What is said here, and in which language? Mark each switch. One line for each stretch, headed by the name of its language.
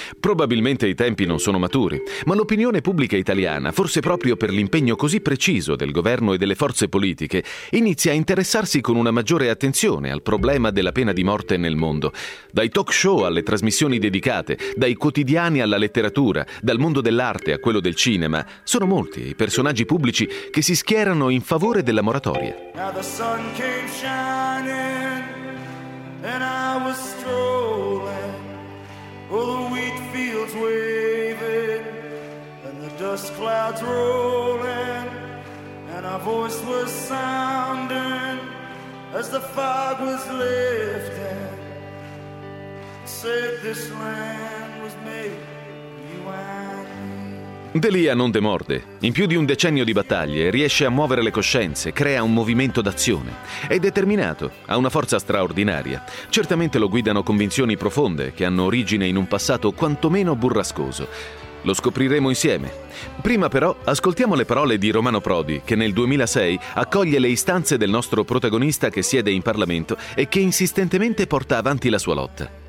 Italian: Probabilmente i tempi non sono maturi, ma l'opinione pubblica italiana, forse proprio per l'impegno così preciso del governo e delle forze politiche, inizia a interessarsi con una maggiore attenzione al problema della pena di morte nel mondo. Dai talk show alle trasmissioni dedicate, dai quotidiani alla letteratura, dal mondo dell'arte a quello del cinema, sono molti i personaggi pubblici che si schierano in favore della moratoria.
English: Came shining, and I was strolling. Oh, the wheat fields waving, and the dust clouds rolling, and our voice was sounding as the fog was lifting. Said this land was made for you and me.
Italian: D'Elia non demorde. In più di un decennio di battaglie riesce a muovere le coscienze, crea un movimento d'azione. È determinato, ha una forza straordinaria. Certamente lo guidano convinzioni profonde che hanno origine in un passato quantomeno burrascoso. Lo scopriremo insieme. Prima però ascoltiamo le parole di Romano Prodi, che nel 2006 accoglie le istanze del nostro protagonista che siede in Parlamento e che insistentemente porta avanti la sua lotta.